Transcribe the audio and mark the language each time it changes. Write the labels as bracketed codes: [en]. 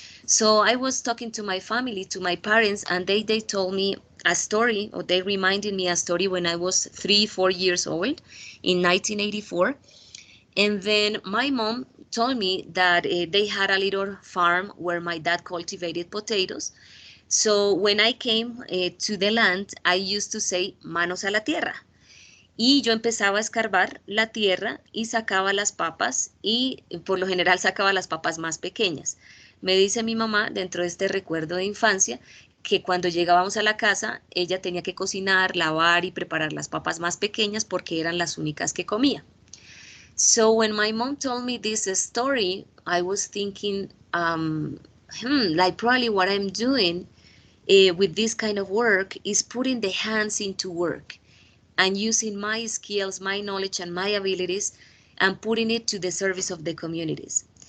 [en] So I was talking to my family, to my parents, and they told me a story, or they reminded me a story when I was 3-4 years old in 1984. And then my mom told me that they had a little farm where my dad cultivated potatoes. So when I came to the land, I used to say, [es] manos a la tierra. Y yo empezaba a escarbar la tierra y sacaba las papas, y por lo general sacaba las papas más pequeñas. Me dice mi mamá, dentro de este recuerdo de infancia, que cuando llegábamos a la casa, ella tenía que cocinar, lavar y preparar las papas más pequeñas porque eran las únicas que comía. [en] So when my mom told me this story, I was thinking, like probably what I'm doing with this kind of work is putting the hands into work and using my skills, my knowledge, and my abilities, and putting it to the service of the communities.